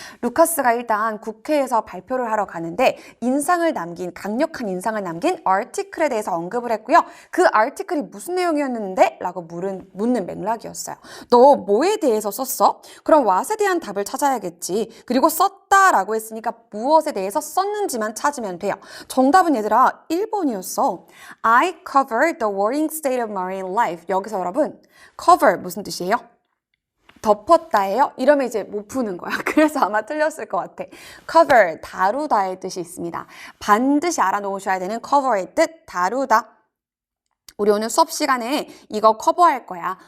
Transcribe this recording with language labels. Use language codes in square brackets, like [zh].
[ko] 루카스가 일단 국회에서 발표를 하러 가는데 강력한 인상을 남긴 아티클에 대해서 언급을 했고요. 그 아티클이 무슨 내용이었는데? 라고 묻는 맥락이었어요. 너 뭐에 대해서 썼어? 그럼 what에 대한 답을 찾아야겠지. 그리고 썼다라고 했으니까 무엇에 대해서 썼는지만 찾으면 돼요. 정답은 얘들아 1번이었어. [en] I covered the worrying state of marine life. [ko] 여기서 여러분 cover 무슨 뜻이에요? 덮었다예요? 이러면 이제 못 푸는 거야. 그래서 아마 틀렸을 것 같아. cover, 다루다의 뜻이 있습니다. 반드시 알아놓으셔야 되는 cover의 뜻, 다루다. 우리 오늘 수업 시간에 이거 커버할 거야.